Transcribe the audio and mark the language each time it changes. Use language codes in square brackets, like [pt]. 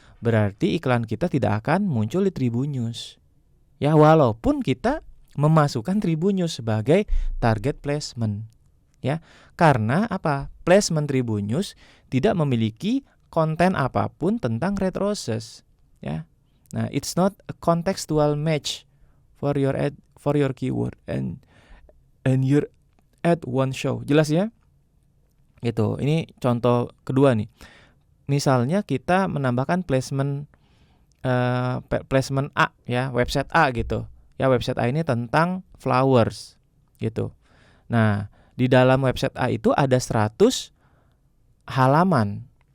[id] Berarti iklan kita tidak akan muncul di Tribun News. Ya, walaupun kita memasukkan Tribun News sebagai target placement. Ya, karena apa? Placement Tribun News tidak memiliki konten apapun tentang red roses. Ya. [en] Nah, it's not a contextual match for your ad, for your keyword and your ad won't show. [id] Jelas ya? Gitu. Ini contoh kedua nih. Misalnya kita menambahkan placement placement A ya, website A gitu. Ya, website A ini tentang flowers gitu. Nah, di dalam website A itu ada 100 halaman.